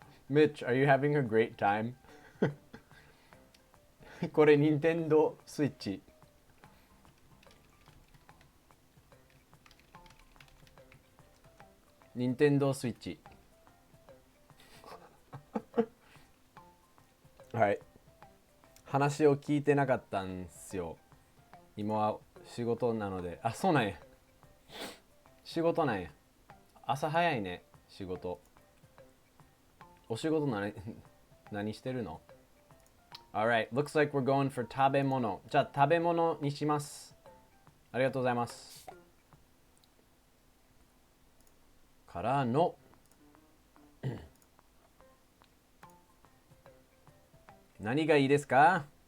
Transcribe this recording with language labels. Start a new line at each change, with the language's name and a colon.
English: Mitch, are you having a great time?
Japanese: これ、ニンテンドースイッチ。ニンテンドースイッチ。はい。話を聞いてなかったんすよ。今は仕事なので。あ、そうなんや。仕事なんや。朝早いね、仕事。お仕事何してるの？
English: Alright, looks like we're going for 食べ物。
Japanese: じゃあ食べ物にします。ありがとうございます。からの何がいいですか？